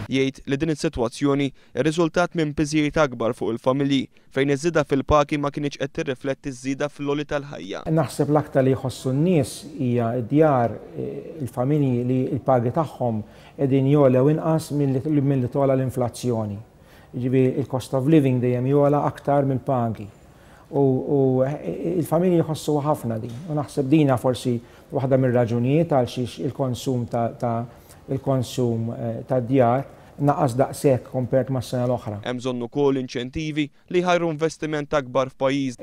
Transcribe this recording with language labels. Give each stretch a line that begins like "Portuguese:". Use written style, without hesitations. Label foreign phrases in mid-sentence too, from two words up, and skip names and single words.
Maltese: Jgħid li din is-sitwazzjoni rriżultat minn piżijiet akbar fuq il-familji fejn iż-żieda fil-pagi ma kienx qed tirrifletti ż-żieda fil-għoli tal-ħajja. Naħseb l-aktar li jħossu n-nies hija d-djar il-familji li l-pagi tagħhom qegħdin jolew inqas milli tola l-inflazzjoni. Jiġifieri il-
English: cost of living
Maltese: dejjem jola aktar mill-pagi. U il-familji jħossu ħafna din. U naħseb dina forsi waħda mir-raġunijiet għal xiex il-konsum tad-djar naqas daqshekk kompert mas-sena l-oħra. Hemm bżonn ukoll inċentivi li jħarru investiment akbar f'pajjiż.